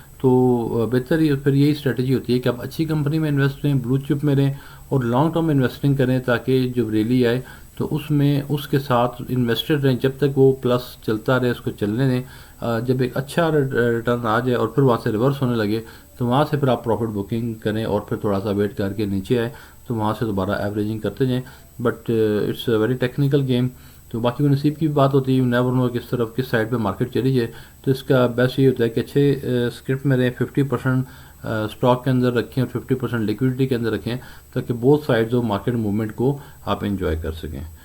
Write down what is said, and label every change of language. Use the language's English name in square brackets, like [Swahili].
[Urdu] تو بہتر پھر یہی اسٹریٹجی ہوتی ہے کہ آپ اچھی کمپنی میں انویسٹ کریں, بلو چپ میں رہیں اور لانگ ٹرم انویسٹنگ کریں, تاکہ جب ریلی آئے تو اس میں اس کے ساتھ انویسٹڈ رہیں جب تک وہ پلس چلتا رہے, اس کو چلنے دیں. جب ایک اچھا ریٹرن آ جائے اور پھر وہاں سے ریورس ہونے لگے تو وہاں سے پھر آپ پروفٹ بکنگ کریں, اور پھر تھوڑا سا ویٹ کر کے نیچے آئے تو وہاں سے دوبارہ ایوریجنگ کرتے جائیں. [English] But it's a very technical game. [Urdu] تو باقی وہ نصیب کی بھی بات ہوتی ہے, نیور نو کس طرف کس سائڈ پہ مارکیٹ چلی جائے. تو اس کا بیسٹ یہ ہوتا ہے کہ اچھے اسکرپٹ میں رہیں, 50% اسٹاک کے اندر رکھیں اور 50% لیکوڈیٹی کے اندر رکھیں, تاکہ بہت سائڈز آف مارکیٹ موومنٹ کو آپ انجوائے کر سکیں.